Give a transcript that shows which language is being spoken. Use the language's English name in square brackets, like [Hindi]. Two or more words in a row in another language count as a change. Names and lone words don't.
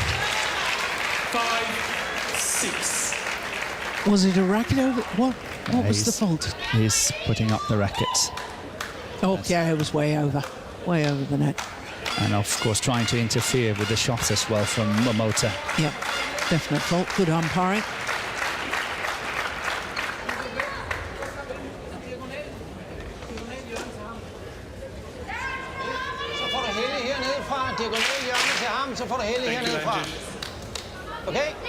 [English] 5-6. Was it a racket over? What was the fault? He's putting up the racket. Oh, yeah, it was way over the net. And of course trying to interfere with the shot as well from Momota. Yep, definite fault. Good umpiring. [Danish] Så får du hælde hernede fra. Okay?